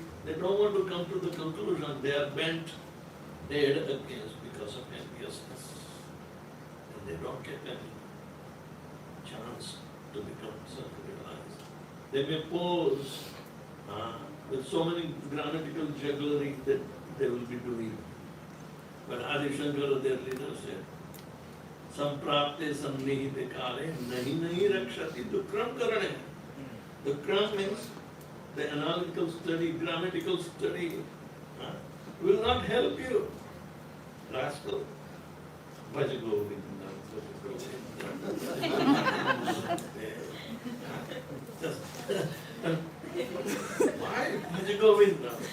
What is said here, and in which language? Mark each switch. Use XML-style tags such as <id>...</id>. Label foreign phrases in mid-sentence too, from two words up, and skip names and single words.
<en>They don't want to come to the conclusion. They are bent dead against because of enviousness. And they don't get any chance to become self-realized. They may pose with so many grammatical jugglery that they will be doing. But Adi Shankara, their leader, said,</en> <sa>सम्प्राप्ते सन्निहिते काले नहि नहि रक्षति डुकृञ् करणे.</sa> <en>Dukram means the analytical study, grammatical study will not help you. Rascal.</en> <sa>भज गोविन्द, भज गोविन्द.</sa> <en>Just, why</en> <sa>भज गोविन्द?</sa>